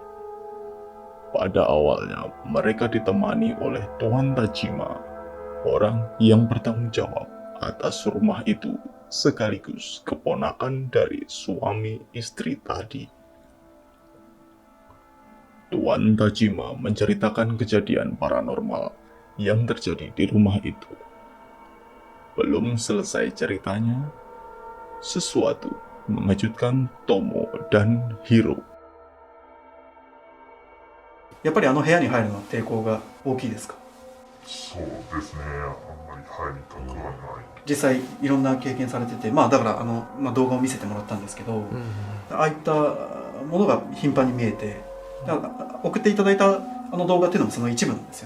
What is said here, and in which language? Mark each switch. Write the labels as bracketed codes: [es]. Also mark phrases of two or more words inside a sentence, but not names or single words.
[id] Pada awalnya, mereka ditemani oleh Tuan Tajima, orang yang bertanggung jawab atas rumah itu, sekaligus keponakan dari suami istri tadi. Tuan Tajima menceritakan kejadian paranormal yang terjadi di rumah itu. Belum selesai ceritanya, sesuatu mengejutkan Tomo dan Hiro. [ja] やっぱりあの部屋に入るのは抵抗が大きいですか？そうですね、あんまり入りたくはない。実際いろんな経験されてて、まあだから動画を見せてもらったんですけど、ああいったものが頻繁に見えて、だから送っていただいたあの動画っていうのもその一部なんですよね。